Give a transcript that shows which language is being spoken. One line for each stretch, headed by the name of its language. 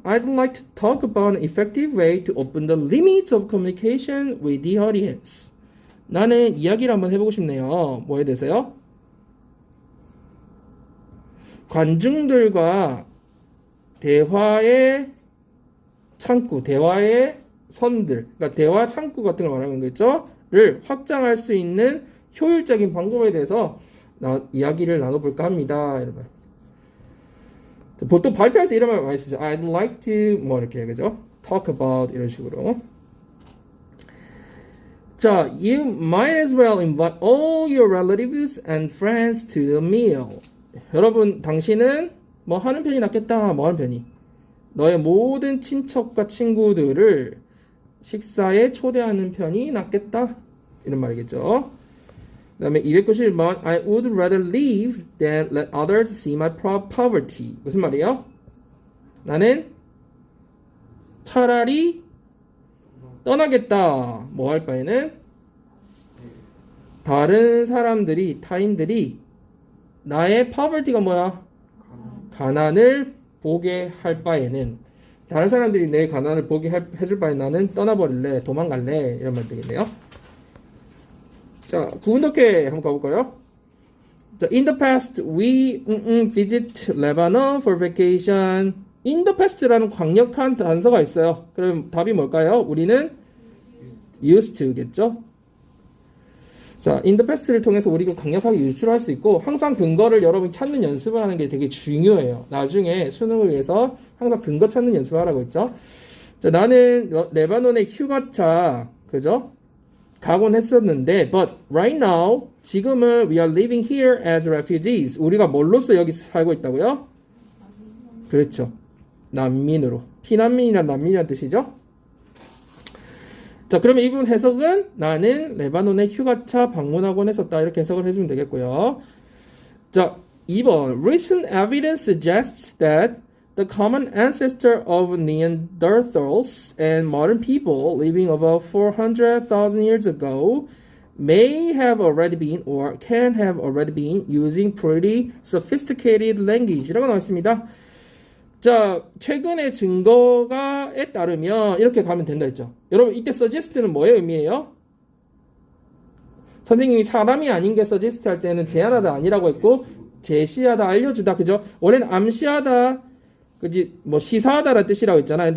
English: I'd like to talk about an effective way to open the limits of communication with the audience.
Korean: 나는 이야기를 한번 해보고 싶네요. 뭐에 대해서요? 관중들과 대화의 창구, 대화의 선들, 그러니까 대화 창구 같은 걸 말하는 거겠죠? 를 확장할 수 있는 효율적인 방법에 대해서 이야기를 나눠볼까 합니다. 이런 말. 보통 발표할 때 이런 말 많이 쓰죠.
English: I'd like to
Korean: 뭐 이렇게 그죠?
English: Talk about
Korean: 이런 식으로.
English: 자, you might as well invite all your relatives and friends to the meal.
Korean: 여러분, 당신은 뭐 하는 편이 낫겠다. 뭐 하는 편이? 너의 모든 친척과 친구들을 식사에 초대하는 편이 낫겠다. 이런 말이겠죠. 그 다음에 291번
English: I would rather leave than let others see my poverty.
Korean: 무슨 말이에요? 나는 차라리 떠나겠다. 뭐 할 바에는 다른 사람들이 타인들이 나의 poverty가 뭐야? 가난을 보게 할 바에는 다른 사람들이 내 가난을 보게 해줄 바에 나는 떠나버릴래. 도망갈래. 이런 말 되겠네요. 자, 구분독해 한번 가볼까요?
English: 자, in the past we visit Lebanon for vacation.
Korean: in the past라는 강력한 단서가 있어요. 그럼 답이 뭘까요? 우리는 used to겠죠? 자, in the past를 통해서 우리가 강력하게 유출할 수 있고 항상 근거를 여러분이 찾는 연습을 하는 게 되게 중요해요. 나중에 수능을 위해서 항상 근거 찾는 연습을 하라고 했죠. 자, 나는 레바논의 휴가차 그죠? 가곤 했었는데
English: but right now
Korean: 지금은
English: we are living here as refugees.
Korean: 우리가 뭘로써 여기 살고 있다고요? 그렇죠. 난민으로. 피난민이란 난민이란 뜻이죠. 자, 그러면 이 부분 해석은 나는 레바논의 휴가차 방문하곤 했었다. 이렇게 해석을 해주면 되겠고요. 자, 2번.
English: Recent evidence suggests that the common ancestor of Neanderthals and modern people living about 400,000 years ago may have already been or can have already been using pretty sophisticated language.
Korean: 라고 나와 있습니다. 자, 최근의 증거가에 따르면 이렇게 가면 된다 했죠. 여러분 이때 suggest는 뭐의 의미예요? 선생님이 사람이 아닌 게 suggest 할 때는 제안하다 아니라고 했고 제시하다 알려주다 그죠? 원래는 암시하다 그지 뭐 시사하다라는 뜻이라고 했잖아.